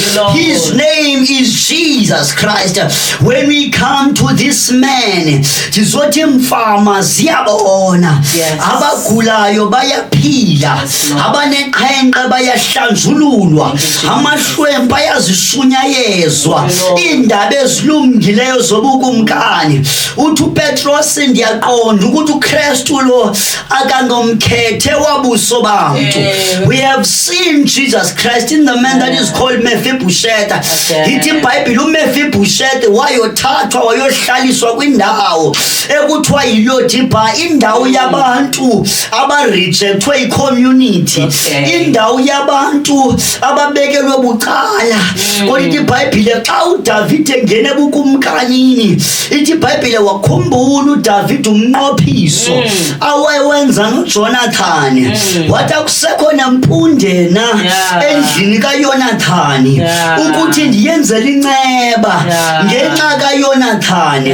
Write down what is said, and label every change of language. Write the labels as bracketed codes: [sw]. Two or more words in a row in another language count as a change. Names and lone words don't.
[en] His name is Jesus Christ. When we come to this man, [xh] sizothi mfama ziyabona, abagulayo bayaphila, abaneqhenqe bayahlanjululwa, amahlwempu ayazishunyayezwa, indaba ezilungileyo zobukumkani. Uthi uPetros ndiyaqonda ukuthi uKristu lo akangomkhethe wabuso bantu. [en] We have seen Jesus Christ in the man that is called Mephibosheth. [xh] Ithi iBhayibheli uMephibosheth wayothathwa wayohlaliswa kwindawo ekuthiwa yiLodiba, indawo yabantu abarejectwe icommunity, indawo yabantu ababekelwe bucala. Kodwa ithi iBhayibheli xa uDavid engene ebukumkanini, ithi iBhayibheli wakhumbula uDavid umnqophiso awayenza noJonathani, wathi akusekho nampundena endlini kaYonathani ukuthi ndiyenzele inceba ngenxa kaYonathani.